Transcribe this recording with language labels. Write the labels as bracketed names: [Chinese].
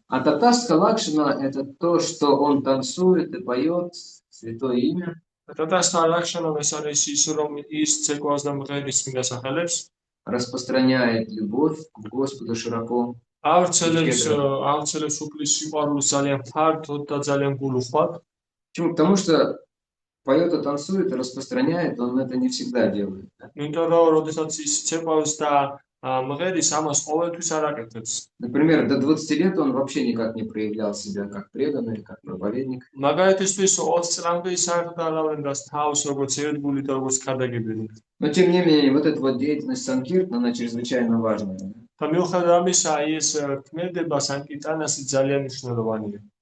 [Russian] А татастха лакшана это то, что он танцует и поет святое имя. [Georgian] ტატასთა ლაქშანამ ეს არის ის, რომ ის ცეკვავს და მღერის წმინდა სახელებს, [Russian] распространяет любовь к Господу широко. [Georgian] ავრცელებს უფლის სიყვარულს ძალიან ფართოდ და ძალიან გულუხვად. [Russian] Почему? Потому что поет и танцует и распространяет, он это не всегда делает. [Georgian] იმიტომ რომ როდესაც ის ცეკვავს და მღერის, ამას ყოველთვის არ აკეთებს. [Russian] Например, до 20 лет он вообще никак не проявлял себя как преданный, как проповедник. [Georgian] მაგალითისთვის 20 წლამდე ის არ დაალავენდას თავს როგორც ერთგული და როგორც ქადაგებელი. [Russian] Но тем не менее, вот эта вот деятельность Санкиртана, она чрезвычайно важная. [Georgian] და მიუხედავად ამისა, ეს ქმედება სანკირტანასი ძალიან მნიშვნელოვანია.